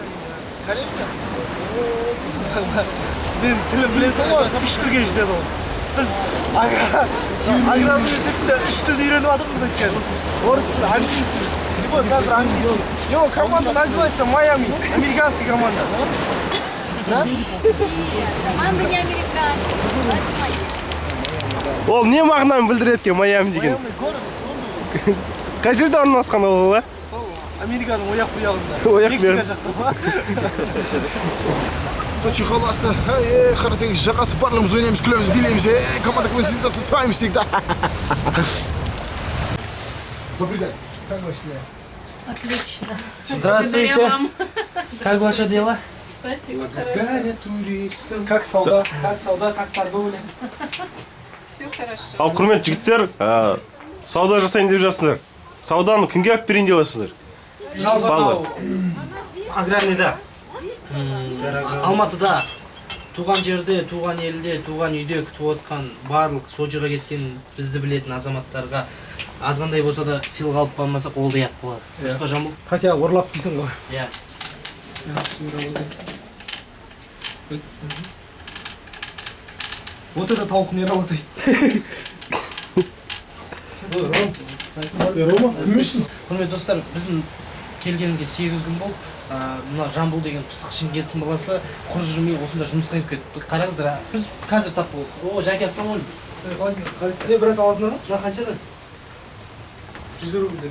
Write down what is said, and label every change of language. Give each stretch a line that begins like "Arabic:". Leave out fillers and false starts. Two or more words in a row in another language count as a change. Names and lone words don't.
Russian: Конечно.
Kazakh: Мен тілін білесің ғой, үш тілге жетеді ол. Біз аграр университетінде үш тілді үйреніп жатырмыз өйткені. Орыс тілі, английский. Вот қазір английский.
Russian: Его команда называется Майами, американский команда. Да? Команда не американская.
Kazakh: Ол не мағынаны білдіреді екен Майами деген?
Russian: Майами город.
Kazakh: Қай жерде орналасқан ол, ба? Сол Американың ояқ бұяғында. Ояқ Мексика жақта ба? Сочи қаласы, қара теңіз жағасы барлығымыз ойнаймыз, күлеміз, билейміз,
Russian: команда КВН Сенсация с вами всегда. Добрый день. Как ваши дела? Отлично. Здравствуйте. Как ваше дело? Спасибо. Благодаря туристам. Как солдат? Как солдат, как торговля? Все хорошо.
Kazakh: Ал құрметті жігіттер, сауда жасайын деп жатсыңдар. Сауданы кімге алып берейін деп жатсыңдар? Аграрныйда. Алматыда туған жерде, туған елде, туған үйде күтіп отқан барлық Сочиға кеткен бізді білетін азаматтарға азғандай болса да сыйлық алып бармасақ ол да ақ болады. Дұрыс па, Жамбыл? Хотя ұрлап дейсің ғой. Иә.
Russian: Вот это тауық не работает. Рома,
Kazakh: кіммешсің? Құрметті достар, біздің келгенге 8 күн болды. Мына Жамбыл деген пысық Шымкенттің баласы құр жүрмей осында жұмысқа кетті. Қараңыздар, біз қазір тап болдық. О, Жаке, ассалаумағалейкум. Қалайсың? Не, біраз аласыңдар ма? Мына қаншадан? 100 рубль.